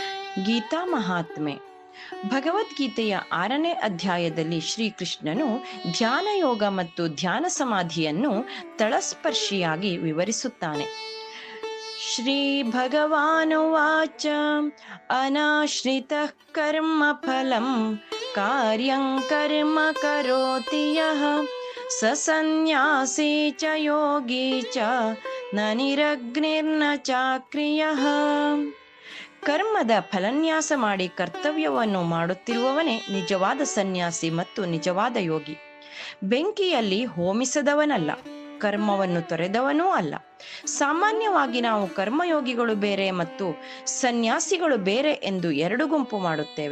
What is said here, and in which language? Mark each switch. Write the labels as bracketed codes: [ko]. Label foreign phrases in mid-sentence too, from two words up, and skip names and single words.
[kn] ಗೀತಾ ಮಹಾತ್ಮೆ. ಭಗವದ್ಗೀತೆಯ 6ನೇ ಅಧ್ಯಾಯದಲ್ಲಿ ಶ್ರೀಕೃಷ್ಣನು ಧ್ಯಾನ ಯೋಗ ಮತ್ತು ಧ್ಯಾನ ಸಮಾಧಿಯನ್ನು ತಳಸ್ಪರ್ಶಿಯಾಗಿ ವಿವರಿಸುತ್ತಾನೆ. [sa] ಶ್ರೀ ಭಗವಾನುವಾಚ ಅನಾಶ್ರಿತಃ ಕರ್ಮ ಫಲಂ ಕಾರ್ಯಂ ಕರ್ಮ ಕರೋತಿ ಯಃ ಸ ಸನ್ಯಾಸಿ ಚ ಯೋಗಿ ಚ ನ ನಿರಗ್ನಿರ್ನ ಚಾಕ್ರಿಯಃ. [kn] ಕರ್ಮದ ಫಲನ್ಯಾಸ ಮಾಡಿ ಕರ್ತವ್ಯವನ್ನು ಮಾಡುತ್ತಿರುವವನೇ ನಿಜವಾದ ಸನ್ಯಾಸಿ ಮತ್ತು ನಿಜವಾದ ಯೋಗಿ. ಬೆಂಕಿಯಲ್ಲಿ ಹೋಮಿಸದವನಲ್ಲ, ಕರ್ಮವನ್ನು ತೊರೆದವನೂ ಅಲ್ಲ. ಸಾಮಾನ್ಯವಾಗಿ ನಾವು ಕರ್ಮಯೋಗಿಗಳು ಬೇರೆ ಮತ್ತು ಸನ್ಯಾಸಿಗಳು ಬೇರೆ ಎಂದು ಎರಡು ಗುಂಪು ಮಾಡುತ್ತೇವೆ.